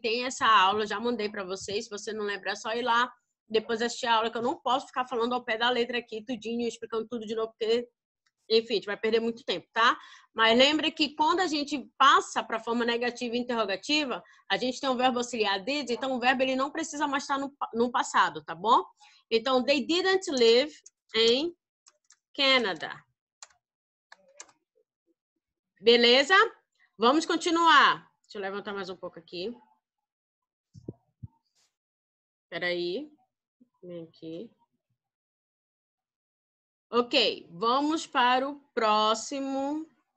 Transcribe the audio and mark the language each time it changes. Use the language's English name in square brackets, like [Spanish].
[Portuguese] Tem essa aula, já mandei para vocês. Se você não lembra, é só ir lá depois assistir a aula, que eu não posso ficar falando ao pé da letra aqui, tudinho, explicando tudo de novo, porque, enfim, a gente vai perder muito tempo, tá? Mas lembra que quando a gente passa para a forma negativa e interrogativa, a gente tem um verbo auxiliar did, então o verbo ele não precisa mais estar no passado, tá bom? [English] Então, they didn't live in Canada. [Portuguese] Beleza? Vamos continuar. Deixa eu levantar mais um pouco aqui. Espera aí. Vem aqui. Ok, vamos para o próximo.